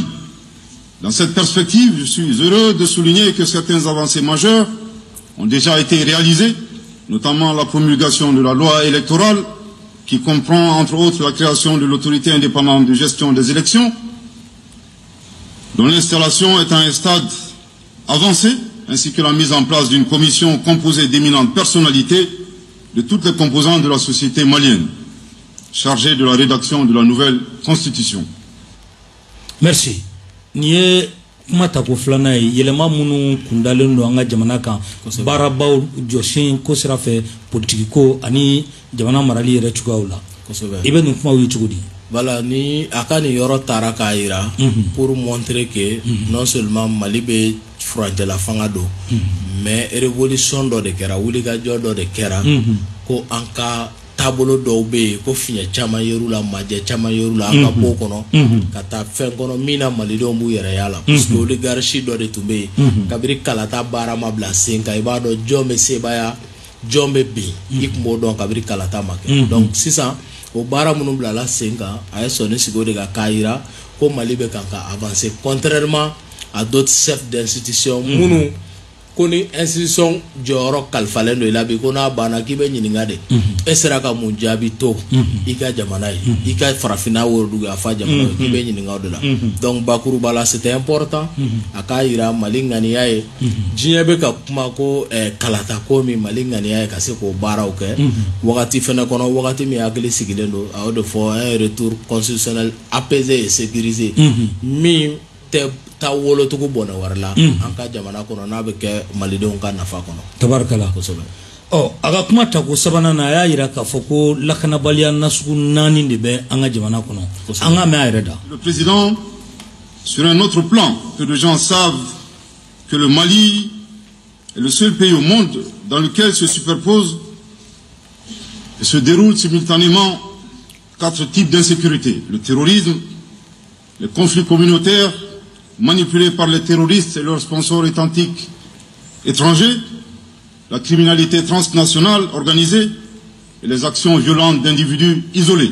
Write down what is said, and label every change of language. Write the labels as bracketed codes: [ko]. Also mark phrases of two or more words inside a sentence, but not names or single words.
[fr] Dans cette perspective, je suis heureux de souligner que certaines avancées majeures ont déjà été réalisées, notamment la promulgation de la loi électorale qui comprend entre autres la création de l'autorité indépendante de gestion des élections, dont l'installation est à un stade avancé, ainsi que la mise en place d'une commission composée d'éminentes personnalités de toutes les composantes de la société malienne, chargée de la rédaction de la nouvelle constitution. Merci. [bm] Ni kuma ta ko filanan ye yɛlɛma minnu kundalen don an ka jamana kan baarabaw jɔsen ko sira fɛ politiki ko ani jamana marali yɛrɛ cogoyaw la i bɛ nin kumaw ye cogo di voilà ni a ka nin yɔrɔ taara k'a yira [fr] pour montrer que non seulement [bm] Mali bɛ furancɛla fanga don [fr] mais révolution [bm] dɔ de kɛra wulikajɔ dɔ de kɛra ko an ka tabolo dɔw bɛ yen ko fiɲɛ caman yer'u la majɛ caman yer'u la an ka bɔ kɔnɔ ka taa fɛn kɔnɔ min na malidenw b'u yɛrɛ y'a la [fr] parce que oligarchie [bm] dɔ de tun bɛ yen kabini kalata baara ma bila sen kan i b'a dɔn jɔn bɛ sebaya jɔn bɛ bin i tun b'o dɔn kabini kalata ma kɛ donc sisan o baara minnu bilala sen kan a ye sɔnni sigi o de kan k'a yira ko Mali bɛ kan ka [fr] avancer contrairement à d'autres chefs d'institution [bm] minnu ko ni institution jɔyɔrɔ kalifalen don i la bi ko n'a banna k'i bɛ ɲininka de e sera ka mun jaabi to i ka jamana ye i ka farafinna worodugu a fa jamana ye k'i bɛ ɲininka o de la donc bakuruba la [fr] c'était important [bm] a k'a yira Mali ŋaniya ye diɲɛ bɛ ka kuma ko kalata ko min Mali ŋaniya ye ka se k'o baaraw kɛ wagati fɛnɛ kɔnɔ wagati min hakili sigilen don a y'o de fɔ [fr] un retour constitutionnel apaisé et sécurisé [bm] min tɛ taa wolotugu bɔnɛ wɛrɛ la an ka jamana kɔnɔ n'a bɛ kɛ malidenw ka nafa kɔnɔ tabarikala kosɛbɛ a ka kuma ta ko sabanan na a y'a yira k'a fɔ ko lakanabaliya nasugu 4 de bɛ an ka jamana kɔnɔ an ka mɛn a yɛrɛ da. [fr] Le président, sur un autre plan, peu de gens savent que le Mali est le seul pays au monde dans lequel se superposent et se déroulent simultanément 4 types d'insécurité: le terrorisme, les conflits communautaires manipulés par les terroristes et leurs sponsors authentiques étrangers, la criminalité transnationale organisée et les actions violentes d'individus isolés.